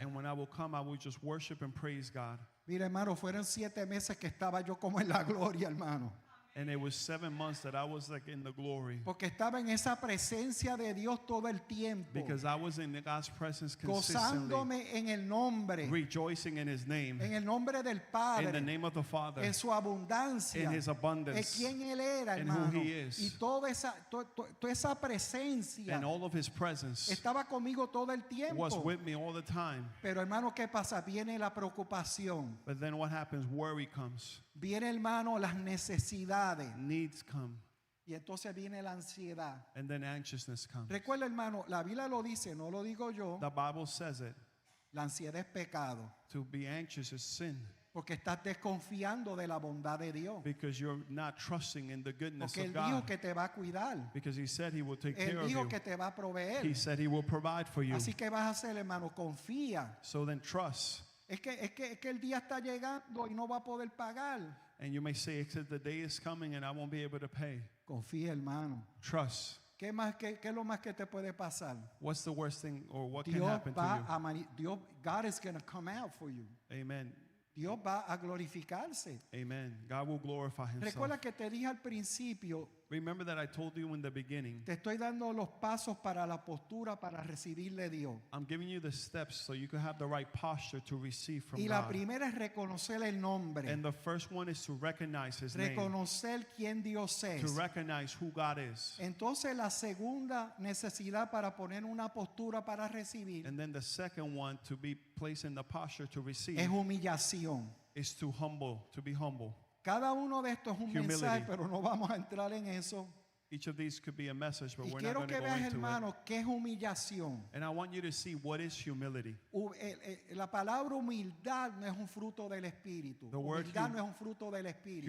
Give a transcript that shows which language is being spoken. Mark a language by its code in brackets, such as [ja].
[en] And when I would come, I would just worship and praise God. [es] Mira, hermano, fueron 7 meses que estaba yo como en la gloria, hermano. [en] And it was 7 months that I was like in the glory, [es] Porque estaba en esa presencia de Dios todo el tiempo. [en] because I was in God's presence consistently, [es] Gozándome en el nombre, [en] rejoicing in His name, [es] en el nombre del [en] in the [es] Padre, [en] name of the Father, [es] en su abundancia, [en] in His [es] de [en] abundance, [es] quién Él era, [en] and who [es] hermano. [en] He is. [es] Y toda esa presencia [en] and all of His presence [es] estaba conmigo todo el [en] was [es] tiempo. [en] with me all the time. [es] Pero hermano, ¿qué pasa? Viene la preocupación. [en] But then what happens? Worry comes, [es] Viene, hermano, las necesidades. [en] needs come, [es] Y entonces viene la ansiedad. [en] and then anxiousness comes. [es] Recuerda, hermano, la Biblia lo dice, no lo digo yo. [en] The Bible says it. [es] La ansiedad es pecado. [en] To be anxious is sin, [es] Porque estás desconfiando de la bondad de Dios. [en] because you're not trusting in the goodness [es] Porque [en] of [es] Él dijo [en] God. [es] que te va a cuidar. [en] Because He said He will take [es] Él [en] care of [es] dijo [en] you. [es] que te va a proveer. [en] He said He will provide for you. [es] Así que vas a hacer, hermano, confía. [en] So then trust. [es] Es que el día está llegando y no va a poder pagar. [en] And you may say, except the day is coming and I won't be able to pay. [es] Confía, hermano. [en] Trust. [es] ¿Qué es lo más que te puede pasar? [en] What's the worst thing or what can [es] Dios [en] happen to [es] va [en] you? God is going to come out for you. Amen. [es] Dios va a glorificarse. [en] Amen. God will glorify Himself. [es] Recuerda que te dije al principio, [en] Remember that I told you in the beginning, [es] Te estoy dando los pasos para la postura para recibirle de Dios. [en] I'm giving you the steps so you can have the right posture to receive from [es] Y la [en] God. [es] primera es reconocer el nombre, [en] And the first one is to recognize His name, [es] reconocer quién Dios [en] to [es] es. [en] recognize who God is. [es] Entonces la segunda necesidad para poner una postura para recibir [en] And then the second one to be placed in the posture to receive [es] es humillación. [en] is to be humble. [es] Cada uno de estos es un [en] Humility. [es] mensaje, pero no vamos a entrar en eso. [en] Each of these could be a message, but [es] Y [en] we're not [es] quiero [en] going [es] que [en] to go [es] veas, [en] into it. [es] hermano, qué es humillación. [en] And I want you to see what is humility. [es] La palabra humildad no es un fruto del Espíritu. [en] The word [es] Humildad no es un fruto del Espíritu.